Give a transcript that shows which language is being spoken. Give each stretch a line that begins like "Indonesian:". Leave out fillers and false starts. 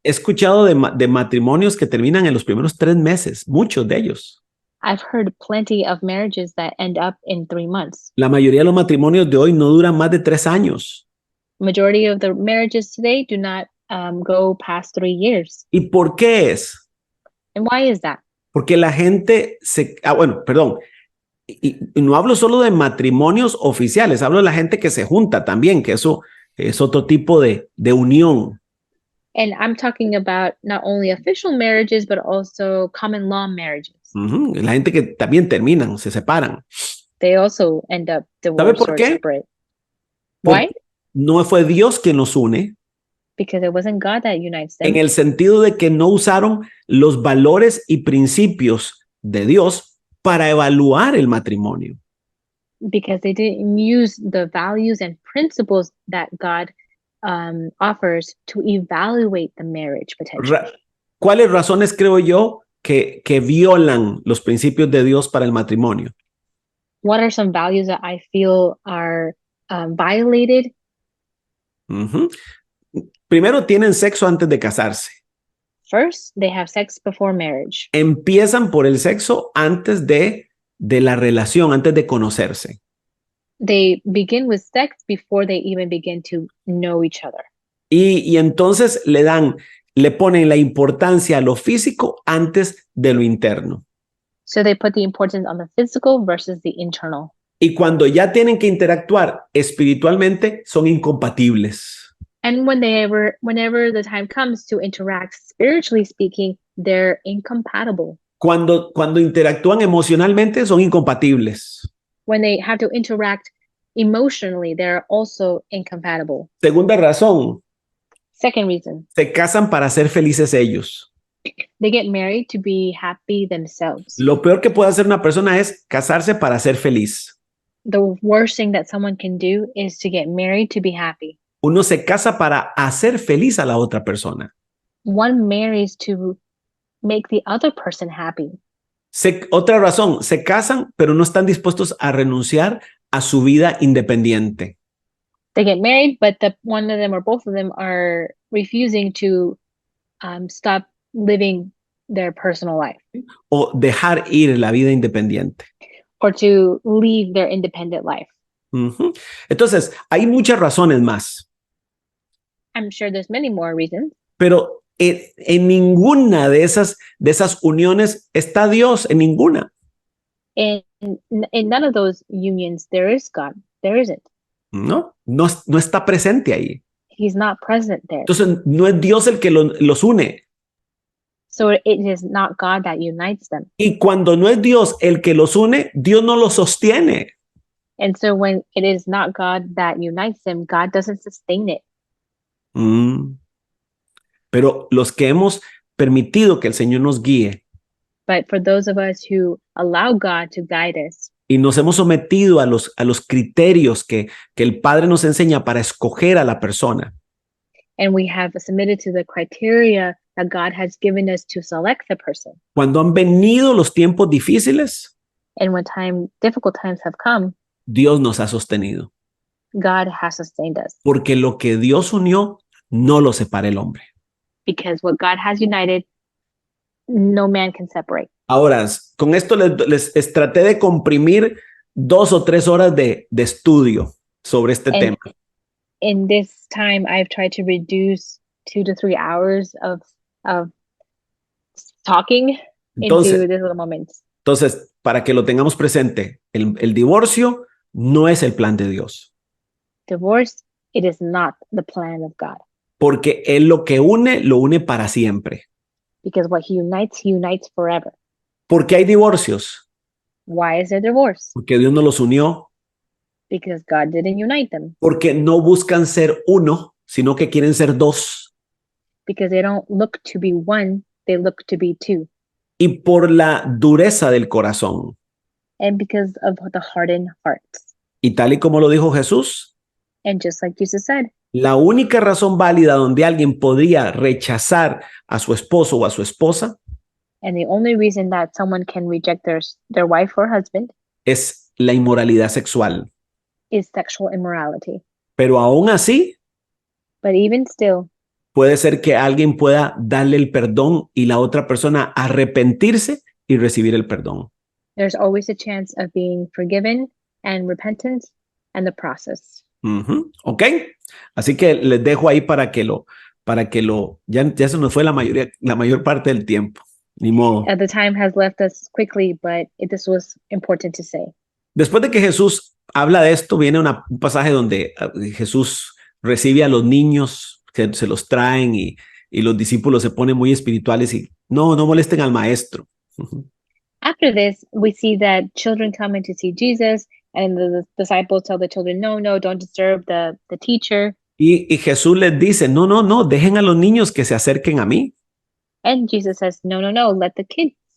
Spanish: He escuchado de matrimonios que terminan en los primeros 3 meses, muchos de ellos.
English: I've heard plenty of marriages that end up in 3 months.
Spanish: La mayoría de los matrimonios de hoy no duran más de 3 años.
English: Majority of the marriages today do not go past 3 years.
Spanish: ¿Y por qué es?
English: And why is that?
Spanish: Porque la gente perdón. Y no hablo solo de matrimonios oficiales, hablo de la gente que se junta también, que eso es otro tipo de unión.
English: And I'm talking about not only official marriages, but also common law marriages.
Spanish: La gente que también terminan, se separan.
English: They also end up
Spanish: ¿Sabe
English: divorced
Spanish: por
English: or
Spanish: qué?
English: separate.
Spanish: Porque
English: Why?
Spanish: no fue Dios quien los une,
English: Because it wasn't God that unites them.
Spanish: en el sentido de que no usaron los valores y principios de Dios para evaluar el matrimonio.
English: Because they didn't use the values and principles that God offers to evaluate the marriage potentially.
Spanish: ¿Cuáles razones creo yo que violan los principios de Dios para el matrimonio?
English: What are some values that I feel are violated?
Spanish: Primero, tienen sexo antes de casarse.
English: First, they have sex before marriage.
Spanish: Empiezan por el sexo antes de la relación, antes de conocerse.
English: They begin with sex before they even begin to know each other.
Spanish: Y entonces le ponen la importancia a lo físico antes de lo interno.
English: So they put the importance on the physical versus the internal.
Spanish: Y cuando ya tienen que interactuar espiritualmente, son incompatibles.
English: And whenever the time comes to interact spiritually speaking, they're incompatible.
Spanish: Cuando interactúan emocionalmente, son incompatibles.
English: When they have to interact emotionally, they're also incompatible.
Spanish: Segunda razón,
English: Second reason,
Spanish: se casan para ser felices ellos.
English: they get married to be happy themselves.
Spanish: Lo peor que puede hacer una persona es casarse para ser feliz.
English: The worst thing that someone can do is to get married to be happy.
Spanish: Uno se casa para hacer feliz a la otra persona.
English: One marries to make the other person happy.
Spanish: Otra razón, se casan, pero no están dispuestos a renunciar a su vida independiente.
English: They get married, but one of them or both of them are refusing to stop living their personal life
Spanish: O dejar ir la vida independiente.
English: or to leave their independent life.
Spanish: Entonces, hay muchas razones más,
English: I'm sure there's many more reasons,
Spanish: pero en ninguna de esas uniones está Dios, en ninguna.
English: in none of those unions there is God. There isn't.
Spanish: No está presente ahí.
English: He's not present there.
Spanish: Entonces, no es Dios el que los une.
English: So it is not God that unites them.
Spanish: Y cuando no es Dios el que los une, Dios no los sostiene.
English: And so when it is not God that unites them, God doesn't sustain it.
Spanish: Pero los que hemos permitido que el Señor nos guíe
English: But for those of us who allow God to guide us
Spanish: y nos hemos sometido a los criterios que el Padre nos enseña para escoger a la persona,
English: and we have submitted to the criteria that God has given us to select the person,
Spanish: cuando han venido los tiempos difíciles,
English: and when difficult times have come,
Spanish: Dios nos ha sostenido.
English: God has sustained us.
Spanish: Porque lo que Dios unió, no lo separa el hombre.
English: Because what God has united, no man can separate.
Spanish: Ahora, con esto les traté de comprimir 2 o 3 horas de estudio sobre este tema.
English: In this time, I've tried to reduce 2 to 3 hours of talking into
Spanish: Entonces,
English: these little moments.
Spanish: Entonces, para que lo tengamos presente, el divorcio no es el plan de Dios,
English: Divorce, it is not the plan of God.
Spanish: porque Él lo que une, lo une para siempre.
English: Because what he unites forever.
Spanish: ¿Por qué hay divorcios?
English: Why is there divorce?
Spanish: Porque Dios no los unió,
English: Because God didn't unite them.
Spanish: porque no buscan ser uno, sino que quieren ser dos.
English: Because they don't look to be one, they look to be two.
Spanish: Y por la dureza del corazón.
English: And because of the hardened hearts.
Spanish: Y tal y como lo dijo Jesús,
English: And just like Jesus said,
Spanish: la única razón válida donde alguien podría rechazar a su esposo o a su esposa
English: and the only reason that someone can reject their wife or husband
Spanish: es la inmoralidad sexual.
English: is sexual immorality.
Spanish: Pero aún así,
English: But even still,
Spanish: puede ser que alguien pueda darle el perdón y la otra persona arrepentirse y recibir el perdón.
English: there's always a chance of being forgiven and repentance and the process. ¿Ok?
Spanish: Así que les dejo ahí para que ya se nos fue la mayor parte del tiempo. Ni modo.
English: The time has left us quickly, but this was important to say.
Spanish: Después de que Jesús habla de esto, viene un pasaje donde Jesús recibe a los niños, se los traen y los discípulos se ponen muy espirituales y no molesten al maestro.
English: After this, we see that children come in to see Jesus, and the disciples tell the children, no, don't disturb the teacher.
Spanish: Y Jesús les dice, no, dejen a los niños que se acerquen a mí.
English: And Jesus says, no, let the kids